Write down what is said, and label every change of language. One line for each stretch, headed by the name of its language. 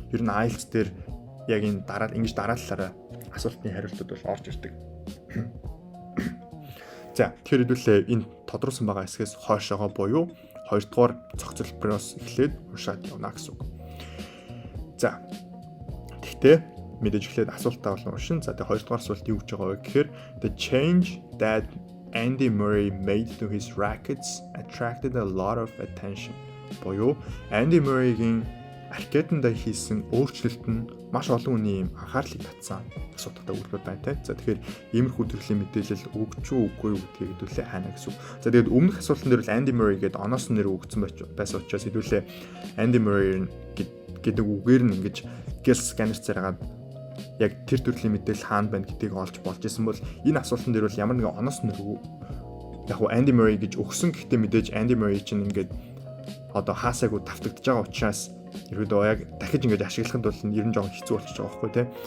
Mongolian: Ер нь IELTS дээр яг энэ ингэж дараалалаараа асуултын хариултууд бол орж ирдэг. За тэгэхээр хэдүүлээ энэ тодруулсан байгаа хэсгээс хойшоогоо буюу хоёрдугаар зохицолбороос эхлээд уншаад явна гэсэн үг. За тэгтээ мэдээж эхлээд асуултаа бол уншин. За тэгээ хоёрдугаар асуулт юу гэж байгаа вэ гэхээр
English: the change that Andy Murray made to his rackets attracted a lot of attention.
Mongolian: Буюу Andy Murray-гийн ракетанда хийсэн өөрчлөлт нь маш олон хүний юм анхаарлыг татсан асуудалтай өгүүлбэр байна те. За тэгэхээр иймэрхүү төрлийн мэдээлэл өгч үгүй юу гэдгийг хэдүүлээ хаана гэсэн үг. За тэгээд өмнөх асуултан дээр бол Andy Murray гэдэг оноос нэр өгсөн байсан учраас хэдүүлээ Andy Murray гэдэг үгээр нь ингэж гэл сканер цараад яг тэр төрлийн мэдээлэл хаана байна гэдгийг олж болж исэн бол энэ асуултан дээр бол ямар нэгэн оноос нэр яг уу Andy Murray гэж өгсөн гэхдээ мэдээж Andy Murray чинь ингээд одоо хаасаагүй давтагдж байгаа учраас ерөөдөө яг дахиж ингэж ашиглахын тулд ер нь жоохон хэцүү болчихж байгаа байхгүй тийм.